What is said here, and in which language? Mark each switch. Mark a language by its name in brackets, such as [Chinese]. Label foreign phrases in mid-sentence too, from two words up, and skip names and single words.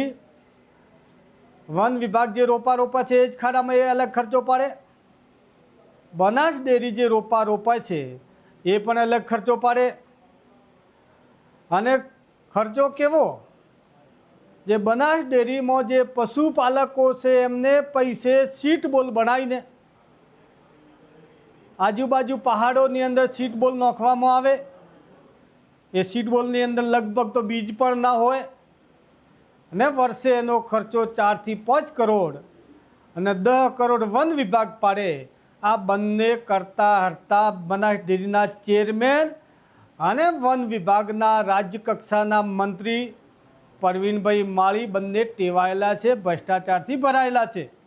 [Gujarati] વન વિભાગ જે રોપા રોપા છે એ જ ખાડામાં એ અલગ ખર્ચો પાડે। બનાસ ડેરી જે રોપા રોપાય છે એ પણ અલગ ખર્ચો પાડે। અને ખર્ચો કેવો જે બનાસ ડેરી માં જે પશુપાલકો છે એમને પૈસે [English] seed ball [Gujarati] બનાવીને આજુબાજુ પહાડોની અંદર [English] seed ball [Gujarati] નાખવામાં આવે। ए [English] seed ballની [Gujarati] અંદર લગભગ તો બીજ પણ ના હોય અને વર્ષે એનો ખર્ચો 4 થી 5 કરોડ અને 10 કરોડ વન વિભાગ પાડે। આ બંને કરતા હરતા બનાસ ડેરીના ચેરમેન અને વન વિભાગના રાજ્ય કક્ષાના મંત્રી પરવીનભાઈ માળી બંને ટેવાયેલા છે, ભ્રષ્ટાચારથી ભરાયેલા છે।